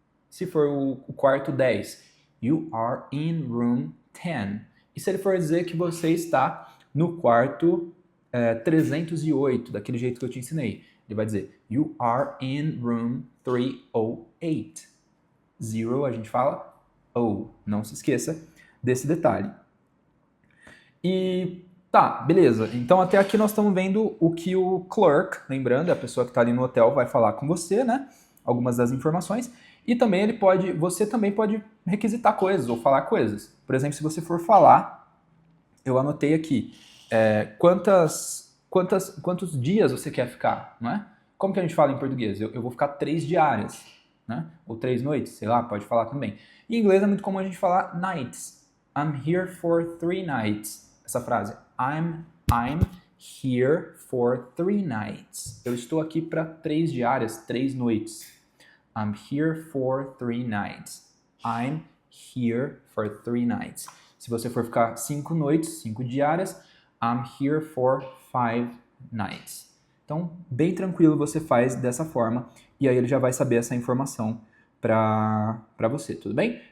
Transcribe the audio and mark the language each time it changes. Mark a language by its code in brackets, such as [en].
[pt] Se for o quarto 10, [en] you are in room 10. [pt] E se ele for dizer que você está no quarto 308, daquele jeito que eu te ensinei, ele vai dizer [en] you are in room 308. [pt] Zero a gente fala O. Não se esqueça desse detalhe. E tá, beleza. Então até aqui nós estamos vendo o que o clerk, lembrando, é a pessoa que está ali no hotel, vai falar com você, né? Algumas das informações. E também você também pode requisitar coisas ou falar coisas. Por exemplo, se você for falar, eu anotei aqui, quantos dias você quer ficar, não é? Como que a gente fala em português? Eu vou ficar 3 diárias, né? Ou 3 noites, sei lá, pode falar também. Em inglês é muito comum a gente falar nights. [en] I'm here for 3 nights. [pt] Essa frase, [en] I'm here for 3 nights. [pt] Eu estou aqui para 3 diárias, 3 noites. [en] I'm here for 3 nights. I'm here for 3 nights. [pt] Se você for ficar 5 noites, 5 diárias, [en] I'm here for 5 nights. [pt] Então, bem tranquilo você faz dessa forma e aí ele já vai saber essa informação para você, tudo bem?